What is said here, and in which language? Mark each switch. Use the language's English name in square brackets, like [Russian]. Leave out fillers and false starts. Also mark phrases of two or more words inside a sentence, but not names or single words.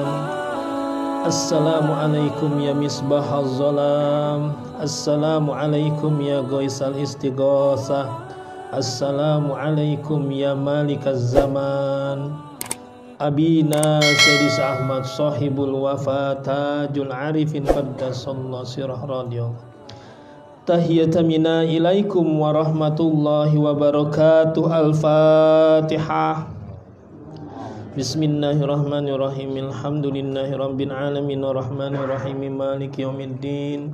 [Arabic] السلام عليكم يا مصباح الظلام. السلام عليكم يا غوث الاستغاثة. السلام عليكم يا مالك الزمان. أبينا سيدي أحمد صاحب الوفات تاج العارفين قدس الله سره رضي الله. تحية منا إليكم ورحمة الله وبركاته. Al-Fatihah. بسم الله الرحمن الرحيم الحمد لله رب العالمين الرحمن الرحيم مالك يوم الدين.